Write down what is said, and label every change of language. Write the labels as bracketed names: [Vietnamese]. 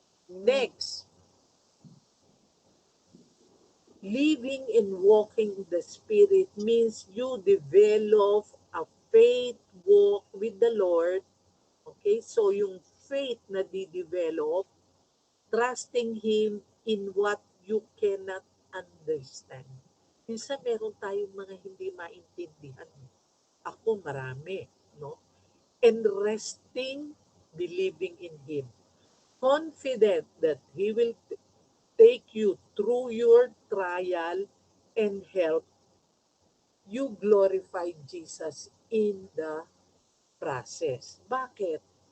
[English] Next, living and walking in the Spirit means you develop a faith walk with the Lord. Okay? [Filipino] So, yung faith na di-develop, [English] trusting Him in what you cannot understand. [Filipino] Minsan meron tayong mga hindi maintindihan. Ako marami, no? [English] And resting, believing in Him. Confident that He will take you through your trial and help you glorify Jesus in the process. [Filipino] Bakit?